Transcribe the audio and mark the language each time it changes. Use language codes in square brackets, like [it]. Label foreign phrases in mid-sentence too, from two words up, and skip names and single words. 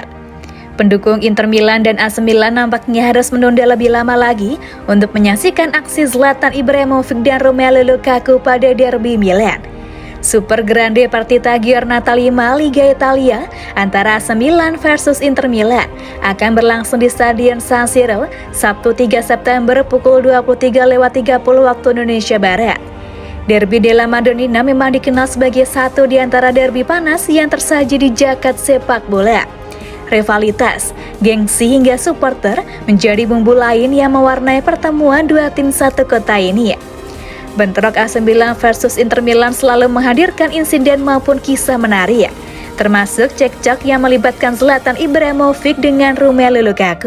[id] Pendukung Inter Milan dan AC Milan nampaknya harus menunda lebih lama lagi untuk menyaksikan aksi Zlatan Ibrahimovic dan Romelu Lukaku pada derby Milan. Super Grande Partita Giornata 5 Liga Italia antara AC Milan versus Inter Milan akan berlangsung di Stadion San Siro Sabtu 3 September pukul 23.30 waktu Indonesia Barat. Derby della Madonnina memang dikenal sebagai satu di antara derby panas yang tersaji di jagat sepak bola. Rivalitas, gengsi hingga supporter menjadi bumbu lain yang mewarnai pertemuan dua tim satu kota ini. Bentrok AC Milan versus Inter Milan selalu menghadirkan insiden maupun kisah menarik, termasuk cekcok yang melibatkan Zlatan Ibrahimovic dengan Romelu Lukaku.